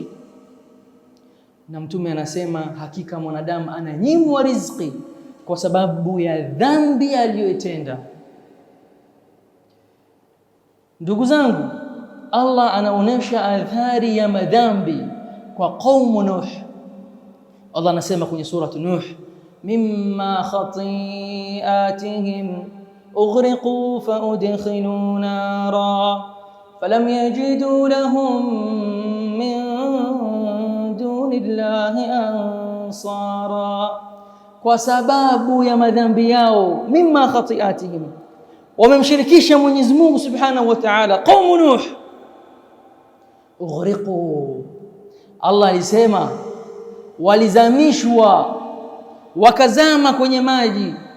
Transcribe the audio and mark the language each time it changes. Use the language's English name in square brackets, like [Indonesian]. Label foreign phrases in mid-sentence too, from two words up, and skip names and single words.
[Swahili] Na Mtume anasema hakika mwanadamu ananyimwa riziki kwa sababu ya dhambi aliyotenda. Ndugu zangu, Allah anaonesha athari ya madhambi kwa qaumu Nuh. [Arabic] Allah [Swahili] anasema kwenye suratu [Arabic] Nuh, مما خطيئاتهم أغرقوا فأدخلوا نارا فلم يجدوا لهم من دون الله أنصارا. [Swahili] Kwa sababu ya madhambi yao, [Arabic] مما خطيئاتهم, [Swahili] wamemshirikisha Mwenyezi Mungu [Arabic] سبحانه وتعالى. قوم نوح أغرقوا, [Swahili] Allah alisema walizamishwa, wakazama kwenye maji.